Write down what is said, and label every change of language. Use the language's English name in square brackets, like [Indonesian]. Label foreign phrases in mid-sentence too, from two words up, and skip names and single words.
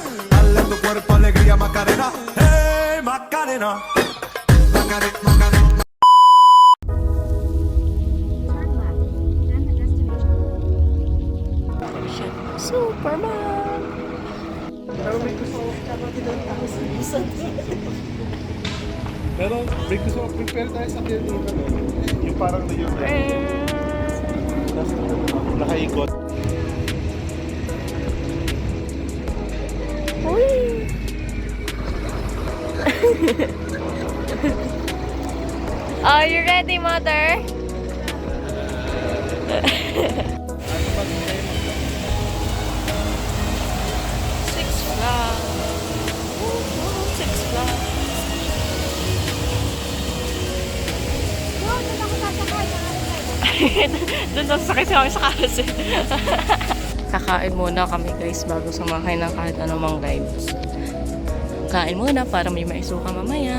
[Spanish] Dale a tu cuerpo alegría Macarena, hey Macarena, Macarena, Macarena. [Filipino] Superman! Pero may gusto ko prepare tayo sa akin yung parang na yun. Nakaikot. Uy! [English] Are you ready, mother? Six Flags. Six Flags. [Filipino] Doon sasakay siya kami sa karas eh. Kakain muna kami guys bago sumakay ng kahit anumang rides. Kain muna para may maisuka mamaya.